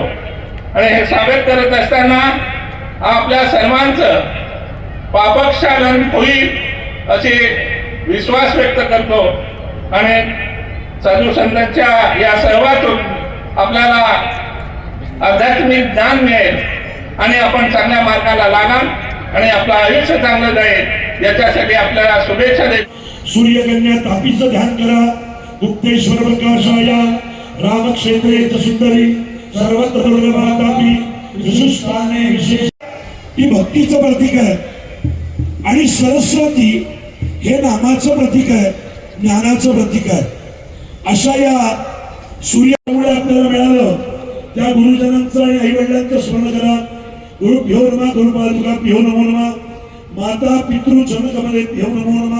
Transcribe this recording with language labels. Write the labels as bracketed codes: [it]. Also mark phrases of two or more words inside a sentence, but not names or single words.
[mr] आणि हे स्वागत करत असताना आपल्या सर्वांचं पापक्षालन होईल अशी विश्वास व्यक्त करतो आणि साधू संतांच्या या सहवातून आपल्याला आध्यात्मिक ज्ञान मिळेल आणि आपण चांगल्या मार्गाला लागाल आणि आपलं आयुष्य चांगलं जाईल याच्यासाठी आपल्याला शुभेच्छा देतो. सूर्यकन्या तापीचं ध्यान करा. [sa] गुप्तेश्वर प्रकाशाया रामक्षेत्रे सुंदरी सर्वत्र दुर्लभा तापी विशुष्टाने विशेष. [mr] ही भक्तीचं प्रतीक आहे आणि सरस्वती हे नामाचं प्रतीक आहे, ज्ञानाचं प्रतीक आहे. अशा या सूर्यामुळे आपल्याला मिळालं त्या गुरुजनांचं आणि आई वडिलांचं स्मरण करा. [sa] गुरुभ्यो नमः, गुरुपादुकाभ्यो नमो नमः, माता पितृ जनकमलेभ्यो नमो नमः.